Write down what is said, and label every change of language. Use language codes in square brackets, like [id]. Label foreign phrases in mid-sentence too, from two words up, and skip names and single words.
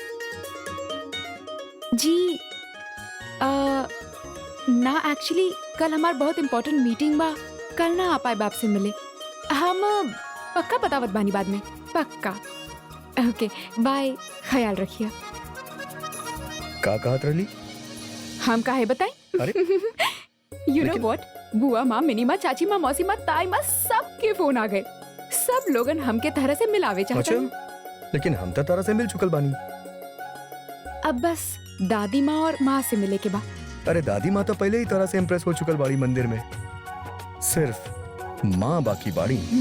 [bho] जी ना एक्चुअली कल हमार बहुत [en] important meeting [bho] बा, कल ना आ पाए बाप से मिले। हम पक्का बतावत बानी बाद में, पक्का। [en] okay bye, [bho] ख्याल रखिए। का कहत रही? हम काहे बताएं? अरे [en] you know what, [bho] बुआ माँ, मिनी माँ, चाची माँ, मौसी माँ, ताई माँ, सबके फोन आ गए। सब लोगन हमके तरह से मिलावे चाहते हैं। लेकिन हम तो तारा से मिल चुकल बानी। अब बस दादी माँ और माँ से मिले के बाद। अरे दादी माँ तो पहले ही तरह से इम्प्रेस हो चुकल बाड़ी मंदिर में, सिर्फ माँ बाकी बाड़ी।